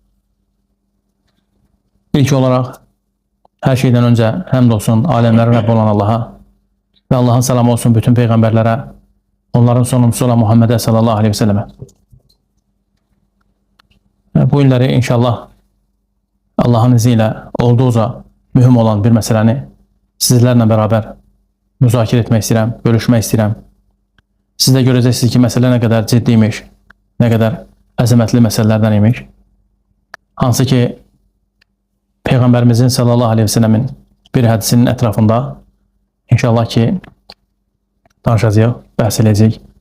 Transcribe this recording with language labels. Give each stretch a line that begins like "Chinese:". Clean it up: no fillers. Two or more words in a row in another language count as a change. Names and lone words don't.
Turkish: İlk olarak her şeyden önce hamdolsun alemlerin Rabbi olan Allah'a ve Allah'ın selamı olsun bütün peygamberlere, onların sonuncusu olan Muhammed'e
Arabic: صلى الله عليه وسلم.
Turkish: Bu günleri inşallah Allah'ın izniyle olduğuca mühim olan bir meseləni sizlerle beraber
Azerbaijani: müzakirə etmək istəyirəm, görüşmək istəyirəm. Siz də görəcəksiniz ki, məsələ nə qədər ciddiymiş, nə qədər əzəmətli məsələlərdən imiş. Hansı ki, Peyğəmbərimizin
Arabic: صلى الله عليه وسلم
Azerbaijani: bir hədisinin ətrafında inşallah ki, danışacağıq, bəhs edəcəyik.